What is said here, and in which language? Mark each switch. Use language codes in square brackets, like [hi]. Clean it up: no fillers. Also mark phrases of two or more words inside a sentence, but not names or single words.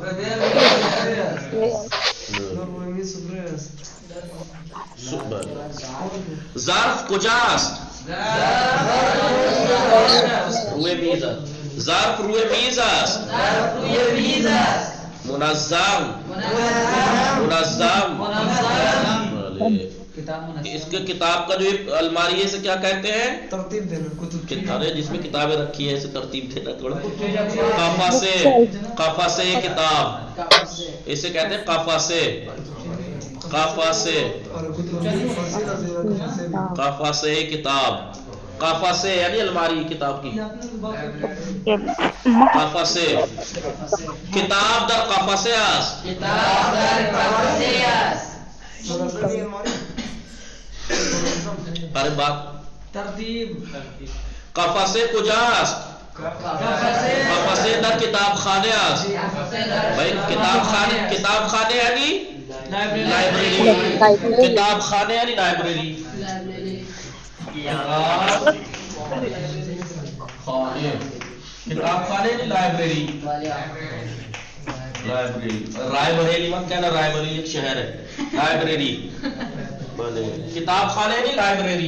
[fa] ظرف کجاست؟ روی میز است. ظرف روی میز است. منظم، منظم. [ur] اس کے کتاب کا جو الماری ہے اسے کیا کہتے ہیں؟ ترتیب دینا. ارے جس میں کتابیں رکھی ہیں اسے ترتیب دینا تھوڑا. قفسے، [fa] قفسے کتاب [ur] اسے کہتے ہیں قفسے. [fa] قفسے، قفسے کتاب. [ur] قفسے یعنی الماری کتاب کی. [fa] قفسے. کتاب در قفسه است. [ur] ارے بات ترتیب. [fa] قفسه کجاست؟ قفسه در کتاب خانه است. [ur] بھائی [fa] کتاب خانه، کتاب خانه [ur] یعنی لائبریری. [fa] کتاب خانه [ur] یعنی لائبریری. [fa] کتاب خانے [ur] نہیں لائبریری. لائبریری رائے بریلی مت کہنا. رائے بریلی ایک شہر ہے. لائبریری [fa] کتاب خانے [ur] نہیں لائبریری.